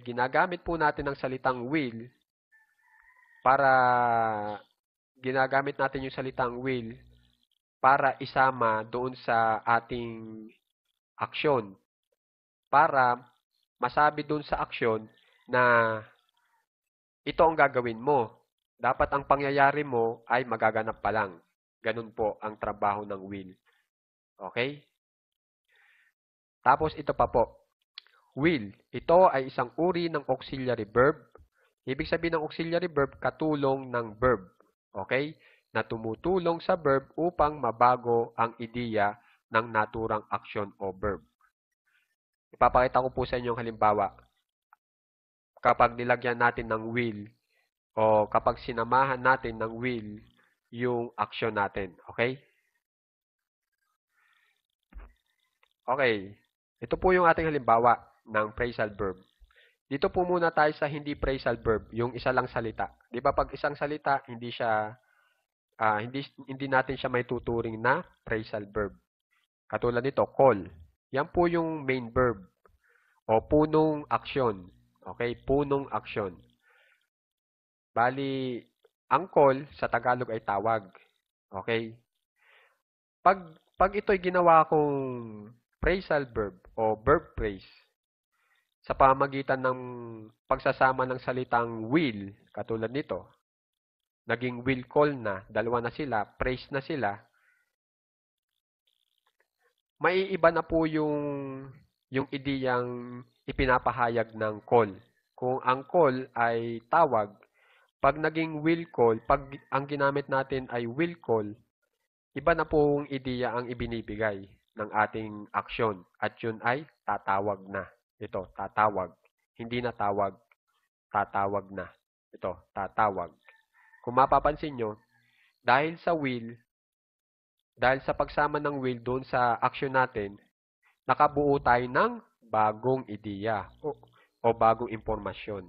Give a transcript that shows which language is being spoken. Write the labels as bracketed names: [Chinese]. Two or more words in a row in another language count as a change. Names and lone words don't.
[Filipino] Ginagamit po natin ang salitang will para isama doon sa ating aksyon para masabi dun sa aksyon na ito ang gagawin mo. Dapat ang pangyayari mo ay magaganap pa lang. Ganun po ang trabaho ng will. Okay? Tapos ito pa po. Will. Ito ay isang uri ng [English] auxiliary verb. [Filipino] Ibig sabihin ng [English] auxiliary verb, [Filipino] katulong ng verb. Okay? Na tumutulong sa verb upang mabago ang ideya ng naturang aksyon o verb. Ipapakita ko po sa inyo ang halimbawa. Kapag nilagyan natin ng will o kapag sinamahan natin ng will yung aksyon natin. Okay? Okay. Ito po yung ating halimbawa ng [English] phrasal verb. [Filipino] Dito po muna tayo sa hindi [English] phrasal verb, [Filipino] yung isa lang salita. 'Di ba pag isang salita, hindi natin siya may tuturing na [English] phrasal verb. [Filipino] Katulad nito, call. Yan po yung [English] main verb [Filipino] o punong aksyon. Okay, punong aksyon. Bali, ang call sa Tagalog ay tawag. Okay? Pag ito'y ginawa kong [English] phrasal verb [Filipino] o [English] verb phrase [Filipino] sa pamamagitan ng pagsasama ng salitang will, katulad nito, naging [English] will call [Filipino] na, dalawa na sila, phrase na sila, maiiba na po yung ideyang ipinapahayag ng call. Kung ang call ay tawag, pag naging [English] will call, [Filipino] pag ang ginamit natin ay [English] will call, [Filipino] iba na pong ideya ang ibinibigay ng ating aksyon. At yun ay tatawag na. Ito, tatawag. Hindi na tawag, tatawag na. Ito, tatawag. Kung mapapansin nyo, dahil sa pagsama ng will doon sa aksyon natin, nakabuo tayo ng bagong ideya o bagong impormasyon.